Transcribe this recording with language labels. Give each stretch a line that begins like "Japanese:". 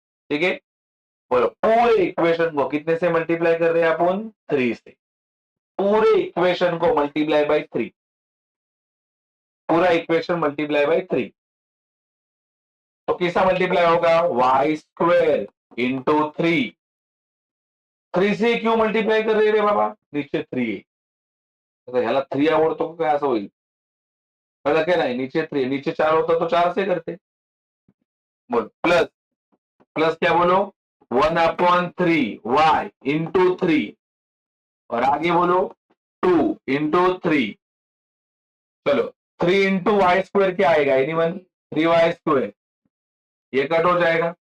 Hindi: ठीक है, बोलो पूरे इक्वेशन को कितने से मल्टीप्लाई कर रहे हैं अपन, 3 से. पूरे इक्वेशन को मल्टीप्लाई बाय 3. पूरा इक्वेशन मल्टीप्लाई बाय 3. तो किसा मल्टीप्लाई होगा, वाई स्क्वेअर इंटू 3. 3 से क्यों मल्टीप्लाई कर रहे रे बाबा, नीचे 3 आहे.
Marathi: आता ह्याला 3 आवडतो का काय असं होईल, कळलं काय नाही,
Hindi: नीचे 3, नीचे 4 होता तो 4 से करते. बोल प्लस, प्लस क्या बोलो, 1/3 वाई इंटू 3. और आगे बोलो 2 इंटू 3. चलो 3 इंटू वाई स्क्वायर क्या आएगा, एनीवन, 3y स्क्वायर. ये कट हो जाएगा.